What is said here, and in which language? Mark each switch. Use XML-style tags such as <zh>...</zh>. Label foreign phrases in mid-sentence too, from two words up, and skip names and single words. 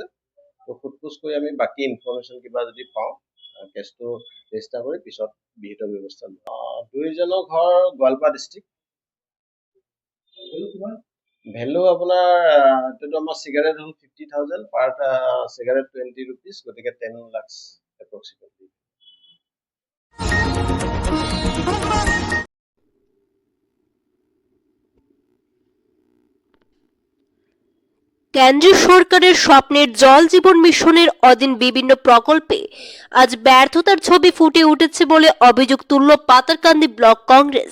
<as>তো সোধপোছ কৰি আমি বাকী ইনফৰমেশ্যন কিবা যদি পাওঁ, কেছটো ৰেজিষ্টাৰ কৰি পিছত বিহিত ব্যৱস্থা লওঁ। 2জনৰ ঘৰ গোৱালপাৰা ডিষ্ট্ৰিক্ট, ভেলু আপোনাৰ এইটোতো আমাৰ চিগাৰেট হ'ল 50,000</as> <en>per cigarette</en> <as>20 rupees, গতিকে 10 lakhs এপ্ৰক্সিমেটলি।</as> <bn>কেন্দ্রীয় সরকারের স্বপ্নের জল জীবন মিশনের অধীন বিভিন্ন প্রকল্পে আজ ব্যর্থতার ছবি ফুটে উঠেছে বলে অভিযোগ তুলল পাতারকান্দি ব্লক কংগ্রেস।</bn>